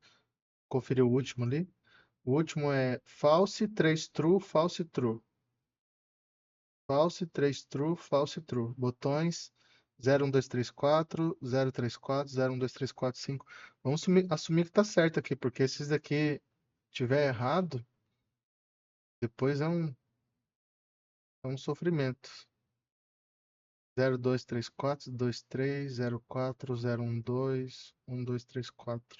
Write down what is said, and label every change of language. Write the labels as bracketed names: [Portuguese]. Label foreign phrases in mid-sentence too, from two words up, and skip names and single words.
[Portuguese] Conferir o último ali. O último é [English] false, 3 true, false, true. False, 3 true, false, true. [Portuguese] Botões 0, 1, 2, 3, 4, 0, 3, 4, 0, 1, 2, 3, 4, 5. Vamos assumir que tá certo aqui, porque se esses daqui tiver errado, depois é um sofrimento. 0, 2, 3, 4, 2, 3, 0, 4, 0, 1, 2, 1, 2, 3, 4.